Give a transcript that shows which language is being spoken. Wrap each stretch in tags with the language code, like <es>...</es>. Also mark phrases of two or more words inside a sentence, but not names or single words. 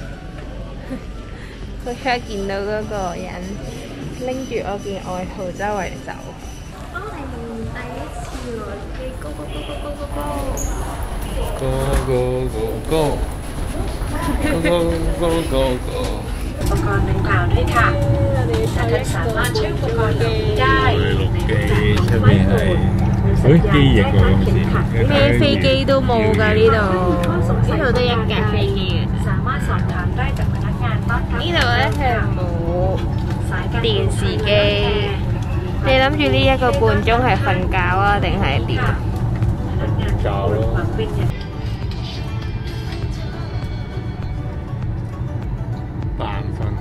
<yue>佢出見到嗰個人拎住我件外套周圍走。我係第一次來機 ，</yue> <en>Go go go go go go go go go go。</en> <th>อุปกรณ์ดังกล่าวด้วยค่ะแต่ท่านสามารถใช้อุปกรณ์เหล่านี้ได้</th> <yue>出邊係，機翼喎好似。咩飛機都冇㗎呢度，呢度得一架飛機嘅。</yue> <th>สามารถสอบถามได้จากพนักงานต้อนรับ</th> <yue>呢度咧係冇電視機。你諗住呢一個半鐘係瞓覺啊，定係點？教咯。扮瞓嘅。</yue>